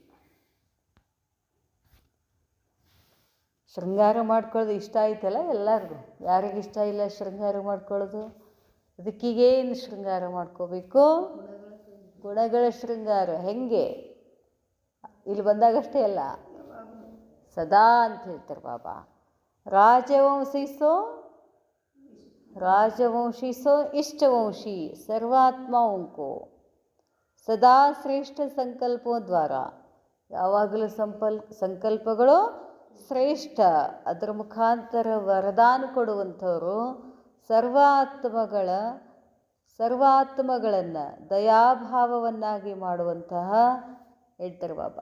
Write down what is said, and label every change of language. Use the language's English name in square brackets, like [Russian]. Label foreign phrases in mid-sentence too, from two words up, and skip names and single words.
[Kannada] ಶೃಂಗಾರ ಮಾಡ್ಕೊಳ್ಳೋದು ಇಷ್ಟ ಆಯ್ತಲ್ಲ ಎಲ್ಲರಿಗೂ, ಯಾರಿಗೆ ಇಷ್ಟ ಇಲ್ಲ ಶೃಂಗಾರ ಮಾಡ್ಕೊಳ್ಳೋದು. ಅದಕ್ಕೀಗೇನು ಶೃಂಗಾರ ಮಾಡ್ಕೋಬೇಕು, ಗುಣಗಳ ಶೃಂಗಾರ. ಹೆಂಗೆ ಇಲ್ಲಿ ಬಂದಾಗಷ್ಟೇ ಅಲ್ಲ, ಸದಾ ಅಂತ ಹೇಳ್ತಾರೆ ಬಾಬಾ. [Hindi] राजवंशी सो इष्टवंशी सर्वात्माओं को सदा [Kannada] ಶ್ರೇಷ್ಠ ಸಂಕಲ್ಪೋ ದ್ವಾರ, ಯಾವಾಗಲೂ ಸಂಕಲ್ಪಗಳು ಶ್ರೇಷ್ಠ, ಅದರ ಮುಖಾಂತರ ವರದಾನ ಕೊಡುವಂಥವರು ಸರ್ವಾತ್ಮಗಳನ್ನು ದಯಾಭಾವವನ್ನಾಗಿ ಮಾಡುವಂತಹ ಹೇಳ್ತಾರೆ ಬಾಬಾ.